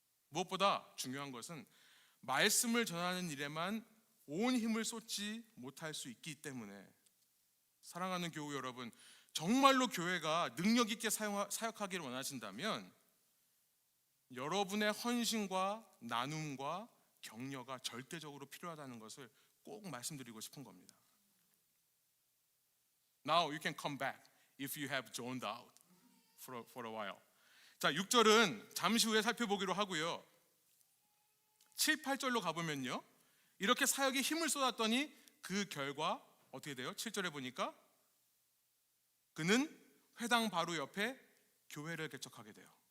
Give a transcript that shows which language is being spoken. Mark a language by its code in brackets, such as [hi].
[ko] 무엇보다 중요한 것은 말씀을 전하는 일에만 온 힘을 쏟지 못할 수 있기 때문에, 사랑하는 교우 여러분, 정말로 교회가 능력 있게 사역하기를 원하신다면 여러분의 헌신과 나눔과 격려가 절대적으로 필요하다는 것을 꼭 말씀드리고 싶은 겁니다. [en] Now you can come back if you have zoned out for a while. [ko] 자, 6절은 잠시 후에 살펴보기로 하고요. 7, 8절로 가보면요, 이렇게 사역에 힘을 쏟았더니 그 결과 어떻게 돼요? 7절에 보니까 그는 회당 바로 옆에 교회를 개척하게 돼요.